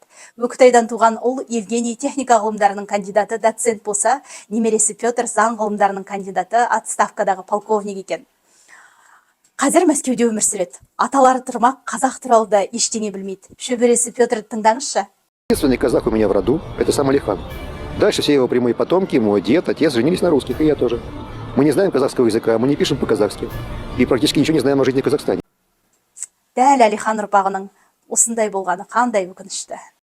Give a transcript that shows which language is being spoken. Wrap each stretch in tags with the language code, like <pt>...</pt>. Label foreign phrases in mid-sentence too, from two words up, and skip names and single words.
<kk>Өкітайдан туған ұл Евгений техника ғылымдарының кандидаты доцент болса, немересі Петр заң ғылымдарының кандидаты отставкадағы полковник екен. Қазір Мәскеуде өмір сүреді. Аталары тұрмақ, қазақ туралы да ештеңе білмейді. Шөбересі Петрді тыңдаңызшы.</kk> <ru>Единственный казах у меня в роду – это сам Алихан. Дальше все его прямые потомки, мой дед, отец женились на русских, и я тоже. Мы не знаем казахского языка, мы не пишем по-казахски. И практически ничего не знаем о жизни в Казахстане.</ru> <kk>Дәл Әлихан ұрпағының осындай болғаны қандай өкінішті.</kk>